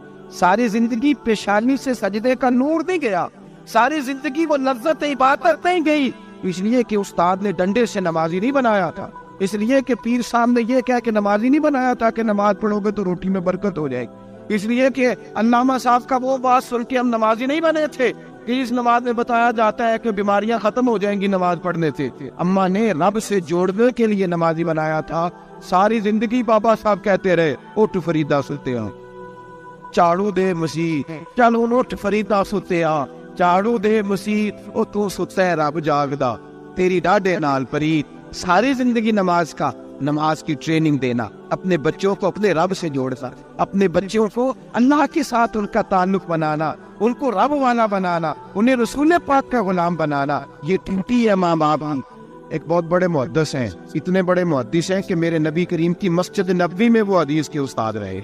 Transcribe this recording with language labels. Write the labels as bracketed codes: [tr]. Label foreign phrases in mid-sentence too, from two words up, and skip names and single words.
[ur] ساری زندگی پیشانی سے سجدے کا نور نہیں گیا، ساری زندگی وہ لذت عبادت نہیں گئی، اس لیے کہ استاد نے ڈنڈے سے نمازی نہیں بنایا تھا، اس لیے کہ پیر صاحب نے یہ کہہ کہ نمازی نہیں بنایا تھا کہ نماز پڑھو گے تو روٹی میں برکت ہو جائے گی، اس لیے کہ علامہ صاحب کا وہ بات سن کے ہم نمازی نہیں بنے تھے، کہ اس نماز میں بتایا جاتا ہے کہ بیماریاں ختم ہو جائیں گی نماز پڑھنے سے. اماں نے رب سے جوڑنے کے لیے نمازی بنایا تھا. ساری زندگی بابا صاحب کہتے رہے [pa] اٹھ فریدا ستیا چاڑو دے مسیح, چلو اٹھ فریدا ستیا چاڑو دے مسیح, او تو ستا ہے رب جاگدا تیری ڈاڈے نال پرید. [ur] ساری زندگی نماز کی ٹریننگ دینا, اپنے بچوں کو اپنے رب سے جوڑنا, اپنے بچوں کو اللہ کے ساتھ ان کا تعلق بنانا, ان کو رب والا بنانا, انہیں رسول پاک کا غلام بنانا. یہ ڈیوٹی ہے ماں باپ کی. ایک بہت بڑے محدث ہیں, اتنے بڑے محدث ہیں کہ میرے نبی کریم کی مسجد نبوی میں وہ حدیث کے استاد رہے.